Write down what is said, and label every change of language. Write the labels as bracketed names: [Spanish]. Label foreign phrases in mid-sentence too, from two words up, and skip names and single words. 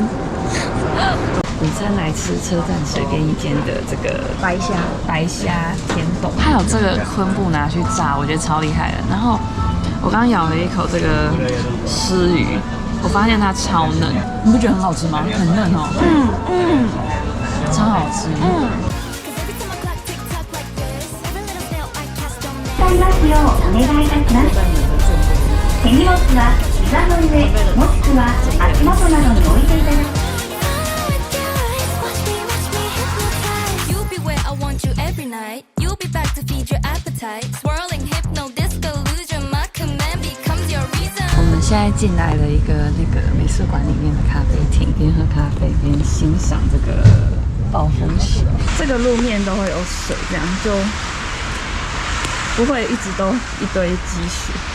[Chinese] 午餐来吃车站随便一间的这个白虾天冻，它有这个昆布拿去炸，我觉得超厉害的。然后我刚咬了一口这个狮鱼，我发现它超嫩，你不觉得很好吃吗？很嫩哦，超好吃。 [Japanese] 使いますようお願いいたします。手荷物は膝の上もしくは足元などに置いていただき [Chinese] 我们现在进来了一个那个美术馆里面的咖啡厅，边喝咖啡边欣赏这个暴风雪。这个路面都会有水，这样就不会一直都一堆积雪。